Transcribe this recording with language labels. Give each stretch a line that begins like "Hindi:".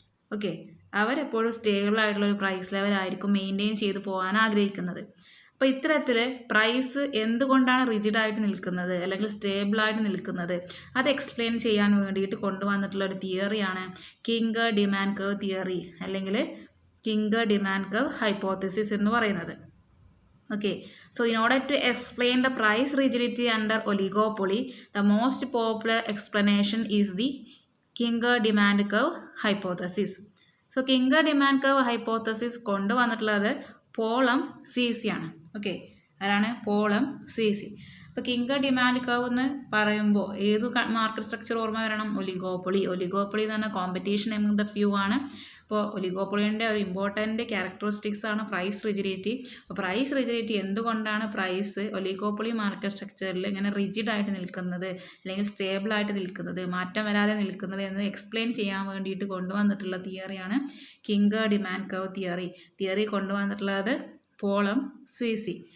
Malayalam: Okay, അവരെപ്പോഴും stable ആയിട്ടുള്ള ഒരു പ്രൈസ് ലെവലായിരിക്കും മെയിൻറ്റെയിൻ ചെയ്ത് പോകാൻ ആഗ്രഹിക്കുന്നത്. അപ്പോൾ ഇത്തരത്തിൽ പ്രൈസ് എന്തുകൊണ്ടാണ് റിജിഡായിട്ട് നിൽക്കുന്നത് അല്ലെങ്കിൽ സ്റ്റേബിളായിട്ട് നിൽക്കുന്നത് അത് എക്സ്പ്ലെയിൻ ചെയ്യാൻ വേണ്ടിയിട്ട് കൊണ്ടുവന്നിട്ടുള്ള ഒരു തിയറിയാണ് കിംഗർ ഡിമാൻഡ് കർവ് തിയറി അല്ലെങ്കിൽ കിംഗർ ഡിമാൻഡ് കർവ് ഹൈപ്പോത്തസിസ് എന്ന് പറയുന്നത്.
English: Okay, so in order to explain the price rigidity under oligopoly, the most popular explanation is the Kinger demand curve hypothesis. So Kinger demand curve hypothesis
Malayalam: കൊണ്ടുവന്നിട്ടുള്ളത് പോളം C ആണ്. Okay, അതാണ് പോളം C. അപ്പോൾ കിംഗർ demand curve എന്ന് പറയുമ്പോൾ ഏത് market structure ഓർമ്മ വരണം? Oligopoly എന്ന് പറഞ്ഞാൽ കോമ്പറ്റീഷൻ എമംഗ് ദ ഫ്യൂ ആണ്. അപ്പോൾ ഒലിഗോപ്പൊളിൻ്റെ ഒരു ഇമ്പോർട്ടൻ്റ് ക്യാരക്ടറിസ്റ്റിക്സ് ആണ് പ്രൈസ് റിജിഡിറ്റി. അപ്പോൾ പ്രൈസ് റിജിഡിറ്റി എന്തുകൊണ്ടാണ് പ്രൈസ് ഒലിഗോപ്പൊളി മാർക്കറ്റ് സ്ട്രക്ചറിൽ ഇങ്ങനെ റിജിഡായിട്ട് നിൽക്കുന്നത് അല്ലെങ്കിൽ സ്റ്റേബിളായിട്ട് നിൽക്കുന്നത്, മാറ്റം വരാതെ നിൽക്കുന്നത് എന്ന് എക്സ്പ്ലെയിൻ ചെയ്യാൻ വേണ്ടിയിട്ട് കൊണ്ടുവന്നിട്ടുള്ള തിയറിയാണ് കിംഗർ ഡിമാൻഡ് കർവ് തിയറി കൊണ്ടുവന്നിട്ടുള്ളത് പോളം സി.